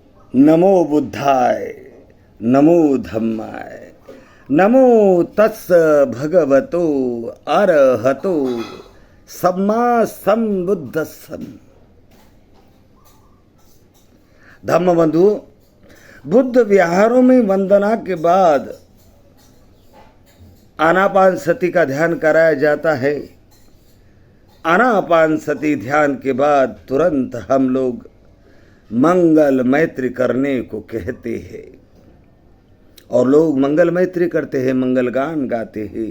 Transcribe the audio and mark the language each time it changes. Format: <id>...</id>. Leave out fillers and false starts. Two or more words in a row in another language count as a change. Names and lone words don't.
<pi>नमो बुद्धाय, नमो धम्माय, नमो तस्स भगवतो अरहतो सम्मा संबुद्धस्सम्।</pi> <hi>धम्म बंधु, बुद्ध विहारों में वंदना के बाद आनापान सती का ध्यान कराया जाता है। आनापान सती ध्यान के बाद तुरंत हम लोग मंगल मैत्री करने को कहते हैं और लोग मंगल मैत्री करते हैं, मंगल गान गाते हैं।</hi>